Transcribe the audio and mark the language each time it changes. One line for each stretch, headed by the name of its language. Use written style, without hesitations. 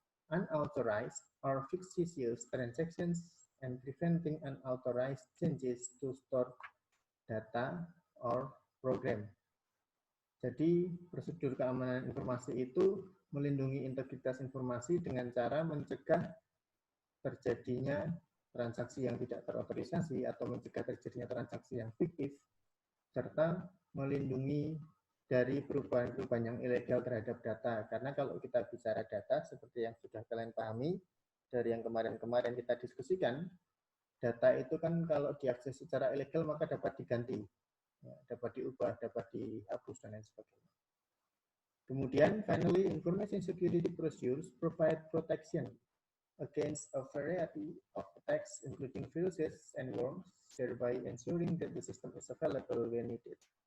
English: unauthorized or fictitious transactions and preventing unauthorized changes to store data or program.
Indonesian: Jadi prosedur keamanan informasi itu melindungi integritas informasi dengan cara mencegah terjadinya transaksi yang tidak terotorisasi atau mencegah terjadinya transaksi yang fiktif, serta melindungi dari perubahan-perubahan yang ilegal terhadap data. Karena kalau kita bicara data, seperti yang sudah kalian pahami, dari yang kemarin-kemarin kita diskusikan, data itu kan kalau diakses secara ilegal maka dapat diganti, dapat diubah, dapat dihapus, dan lain sebagainya.
English: Kemudian, finally, information security procedures provide protection against a variety of attacks, including viruses and worms, thereby ensuring that the system is available when needed.